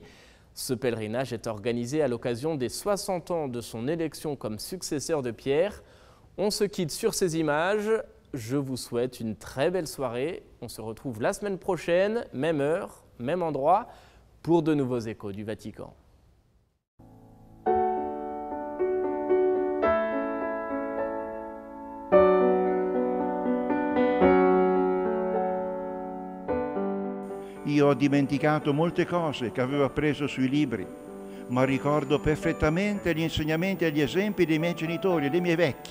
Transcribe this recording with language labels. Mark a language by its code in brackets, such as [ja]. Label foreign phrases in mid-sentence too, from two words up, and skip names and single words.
[fr] Ce pèlerinage est organisé à l'occasion des 60 ans de son élection comme successeur de Pierre. On se quitte sur ces images. Je vous souhaite une très belle soirée. On se retrouve la semaine prochaine, même heure, même endroit, pour de nouveaux échos du Vatican. [it] Io ho dimenticato molte cose che avevo appreso sui libri, ma ricordo perfettamente gli insegnamenti e gli esempi dei miei genitori e dei miei vecchi.